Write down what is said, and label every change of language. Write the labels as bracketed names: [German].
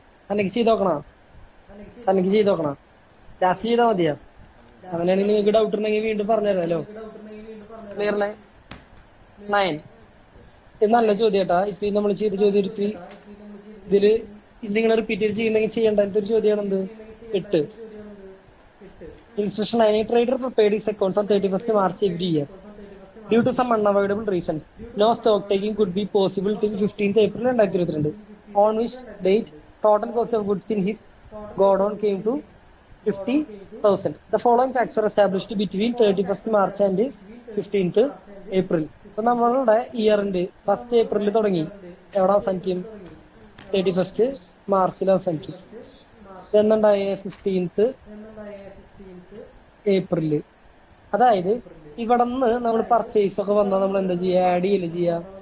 [Malayalam] തനിക്ക് ചെയ്ത് നോക്കണ? തനിക്ക് ചെയ്ത് നോക്കണ? ലാസ്റ്റ് ചെയ്താൽ മതിയാ? അങ്ങനെയാണെങ്കിൽ നിങ്ങൾക്ക് ഡൗട്ട് ഉണ്ടെങ്കിൽ വീണ്ടും പറഞ്ഞുതരാമല്ലോ. ക്ലിയർ 9. ഇത് നല്ല ചോദ്യം കേട്ടാ. ഇപ്പൊ നമ്മൾ ചെയ്ത ചോദ്യം എടുത്ത് ഇതില് നിങ്ങൾ റിപ്പീറ്റ് ചെയ്ത് ചെയ്യണമെങ്കിൽ ചെയ്യേണ്ട ഒരു ചോദ്യമാണ് എന്ത്? 8. [English] Instruction 9. A trader prepared his accounts on 31st March every year. Due to some unavoidable reasons, no stock taking could be possible till 15th April 2022, on which date total cost of goods in his godown came to 50,000. The following facts are established between 31st March and 15th April. [Malayalam] അപ്പൊ നമ്മളുടെ ഇയറിന്റെ 1st ഏപ്രിലിൽ തുടങ്ങി എവിടെ അവസാനിക്കും? 31st മാർച്ചിൽ അവസാനിക്കും. എന്നുണ്ടായ 15th April. അതായത് ഇവിടെ നിന്ന് നമ്മൾ പർച്ചേസ് ഒക്കെ വന്നാൽ നമ്മൾ എന്താ ചെയ്യുക? ആഡ് ചെയ്യല്ലേ ചെയ്യാ?